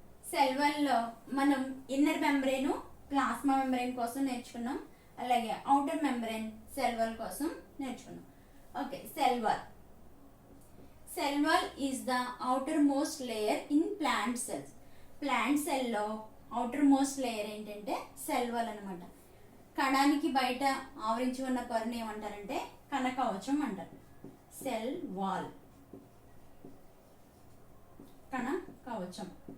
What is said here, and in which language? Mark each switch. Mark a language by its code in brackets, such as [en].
[te] Cell wall లో మనం inner membrane, plasma membrane కోసం నేర్చుకున్నాం, అలాగే అవుటర్ మెంబ్రేన్ సెల్ వాల్ కోసం నేర్చుకున్నాం. Okay, cell wall. [en] Cell wall is the outer most layer in plant cells. [te] Plant cell లో [en] outer most layer [te] ఏంటంటే cell wall అనమాట. కణానికి బయట ఆవరించి ఉన్న పొరని ఏమంటారంటే కణ కవచం అంటారు. సెల్ వాల్, కణ కవచం.